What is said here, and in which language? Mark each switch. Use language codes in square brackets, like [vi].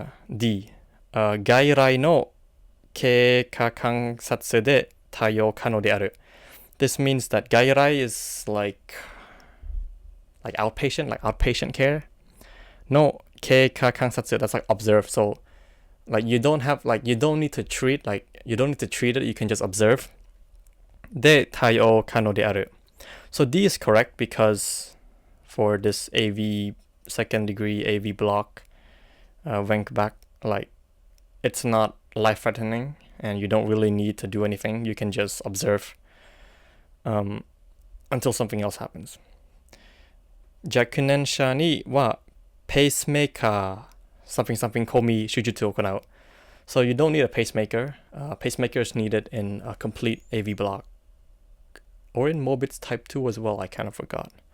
[ja] D, 外来の経過観察で対応可能である. [en] This means that 外来 is like outpatient care. No, 経過観察 that's like observe. So you don't need to treat it, you can just observe. [ja] で対応可能である. [en] So D is correct because for this AV second degree AV block, Wenck back, it's not life threatening and you don't really need to do anything. You can just observe until something else happens. [ja] 若年者にはペースメーカー [en] something [ja] 込み手術を行う. [en] So you don't need a pacemaker. Pacemaker is needed in a complete AV block. Or in Mobitz type 2 as well, I kind of forgot.